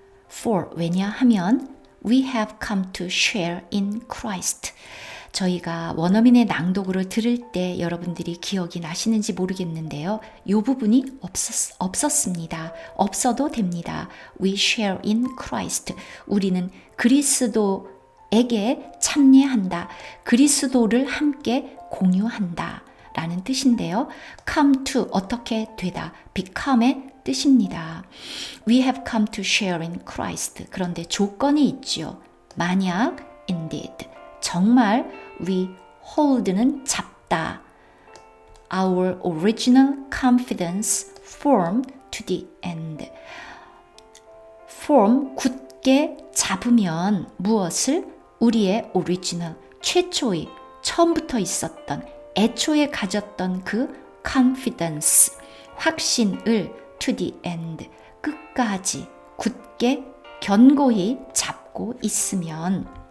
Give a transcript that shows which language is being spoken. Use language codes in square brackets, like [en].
[en] For, [ko] 왜냐하면 [en] we have come to share in Christ. [ko] 저희가 원어민의 낭독으로 들을 때 여러분들이 기억이 나시는지 모르겠는데요. 이 부분이 없었습니다. 없어도 됩니다. [en] We share in Christ. [ko] 우리는 그리스도에게 참여한다. 그리스도를 함께 공유한다. 라는 뜻인데요. come to, 어떻게 되다. become의 뜻입니다. [en] We have come to share in Christ. [ko] 그런데 조건이 있죠. 만약, indeed, 정말 [en] we hold [ko] 는 잡다. [en] Our original confidence firm to the end. [ko] firm, 굳게 잡으면 무엇을? 우리의 original, 최초의, 처음부터 있었던, 애초에 가졌던 그 confidence, 확신을 [en] to the end, [ko] 끝까지 굳게 견고히 잡고 있으면.